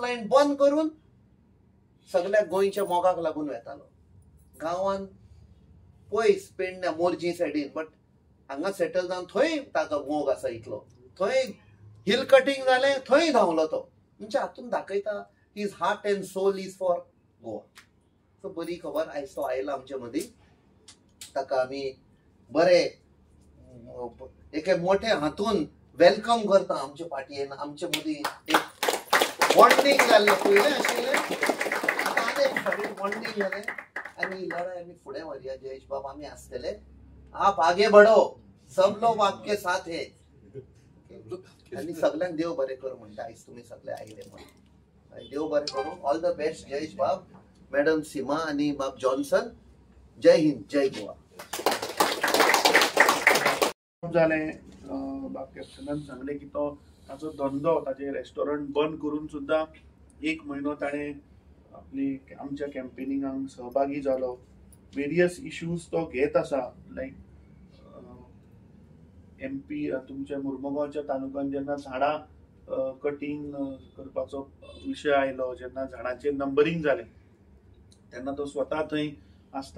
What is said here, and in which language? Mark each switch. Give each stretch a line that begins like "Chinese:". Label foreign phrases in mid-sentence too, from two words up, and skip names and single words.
Konkani: लायन बंद करून सगळ्या गोंयच्या मोगाक लागून वेतालो गांवांत पयस पेडण्या मोरजी सायडीन बट हांगा सेटल जावन थंय ताचो मोग आसा इतलो थंय
English: hill cutting
Konkani: जालें थंय धांवलो तो म्हणजे हातून दाखयता
English: his heart and soul is for Goa
Konkani: सो बरी खबर आयज तो आयला आमचे मदीं ताका आमी बरे एके मोठे हातून वेलकम करता आमचे पार्टयेन आमचे मदीं एक बॉन्डिंग जाल्लें पयलें आशिल्लें आतां आनी एक फावटी बॉन्डिंग जालें आनी लढाई आमी फुडें व्हरया जयेश बाब आमी आसतले
Hindi: आप आगे बढ़ो सब लोग आपके साथ है
Konkani: आनी सगळ्यांक देव बरें कर म्हणटा आयज तुमी सगळे आयले म्हणून देव बरें करूं
English: all the best
Konkani: जयेश बाब मॅडम सीमा आनी बाब जॉन्सन
Hindi: जय हिंद जय गोवा
Konkani: जालें बाब कॅप्टनान सांगलें की तो ताचो धंदो ताचे रेस्टॉरंट बंद करून सुद्दां 1 म्हयनो ताणें आपली आमच्या कॅम्पेनिंगाक सहभागी जालो
English: various issues
Konkani: तो घेत आसा लायक MP तुमच्या मुर्मुगांवच्या तालुक्यात जेन्ना झाडां कटिंग करपाचो विशय आयलो, जेन्ना झाडांचेर नंबरिंग जालें तेन्ना तो स्वता थंय आसता.